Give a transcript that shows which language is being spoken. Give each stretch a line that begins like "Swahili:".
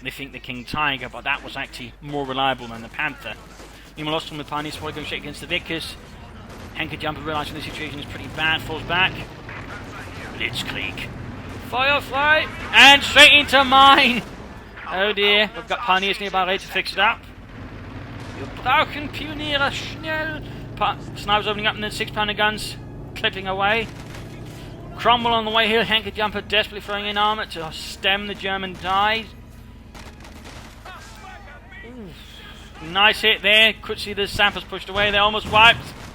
English: They think the King Tiger, but that was actually more reliable than the Panther. Meanwhile, lost from the Pioneers, probably going straight against the Vickers. Henkajumper realising the situation is pretty bad, falls back. Blitzkrieg. Firefly! And straight into mine! Oh dear, we've got pioneers nearby ready to fix it up.
German: Wir brauchen Pioniere, schnell!
English: Snipers opening up and then 6-pounder guns clipping away. Cromwell on the way here, Henkajumper desperately throwing in armour to stem the German tide. Nice hit there, could see the sappers pushed away, they're almost wiped.